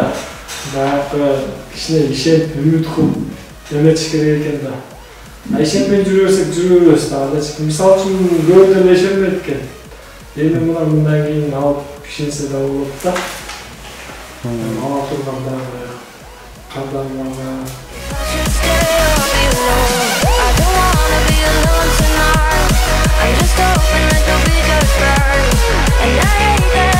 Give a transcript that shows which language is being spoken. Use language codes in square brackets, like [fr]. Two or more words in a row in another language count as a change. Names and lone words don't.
[ky] Баягы кичине ишенип, үмүт кылып эметиш керек экен да. Ишенбей жүрө берсек жүрө беребиз да. Мисалы үчүн көп деле ишенбейт экен. Эми мындан кийин алып ишенсе да болот да. Ала турганда кадамга [en] I'm just hoping that you'll be just right. And I